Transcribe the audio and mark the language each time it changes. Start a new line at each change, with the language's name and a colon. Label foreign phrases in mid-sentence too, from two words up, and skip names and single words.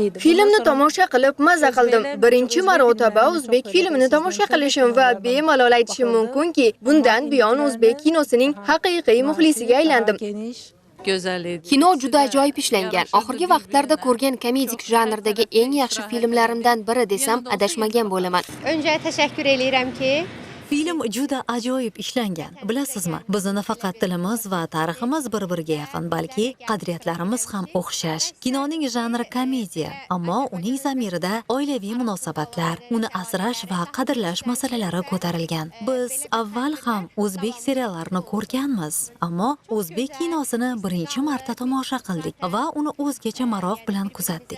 Uzbek: Filmni tomosha qilib maza qildim. Birinchi marotaba o'zbek filmini tomosha qilishim va bemalol aytishim mumkinki, bundan buyon o'zbek kinosining haqiqiy muxlisiga aylandim. Kino juda ajoyib ishlangan. Oxirgi vaqtlarda ko'rgan komedik janrdagi eng yaxshi filmlarimdan biri desam adashmagan bo'laman.
Azerbaijani: Önce teşekkür ederimki
Uzbek: Film juda ajoyib ishlangan. Bilasizmi, bizni nafaqat tilimiz va tariximiz bir-biriga yaqin, balki qadriyatlarimiz ham o'xshash. Kinoning janri komediya, ammo uning zamirida oilaviy munosabatlar, uni asrash va qadrlash masalalari ko'tarilgan. Biz avval ham o'zbek seriallarini ko'rganmiz, ammo o'zbek kinosini birinchi marta tomosha qildik va uni o'zgacha maroq bilan kuzatdik.